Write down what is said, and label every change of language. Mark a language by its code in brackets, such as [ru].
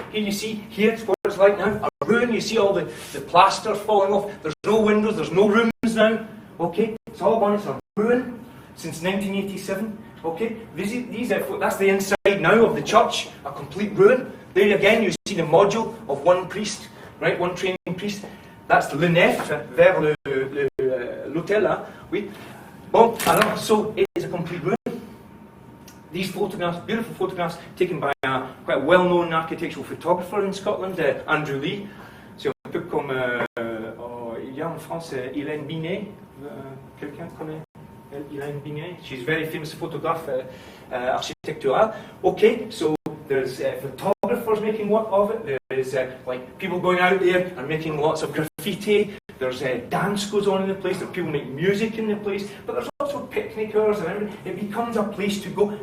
[en] Here you see, here's what it's like now. A ruin, you see all the plaster falling off. There's no windows, there's no rooms now. Okay, it's all gone, it's a ruin since 1987. Okay, that's the inside now of the church, a complete ruin. There again, you see the module of one priest, right? One training priest. That's [fr] le nef vers l'autel, là. Oui. Bon, alors, [en] so it is a complete ruin. These photographs, beautiful photographs, taken by quite a well-known architectural photographer in Scotland, Andrew Lee. [fr] C'est un peu comme, il y a en France Hélène Binet. Quelqu'un connaît Hélène Binet? [en] She's a very famous photographer, architectural. Okay, so there's photographers making work of it. There's like people going out there and making lots of graffiti. There's dance goes on in the place. There's people making music in the place. But there's also picnickers and everything. It becomes a place to go.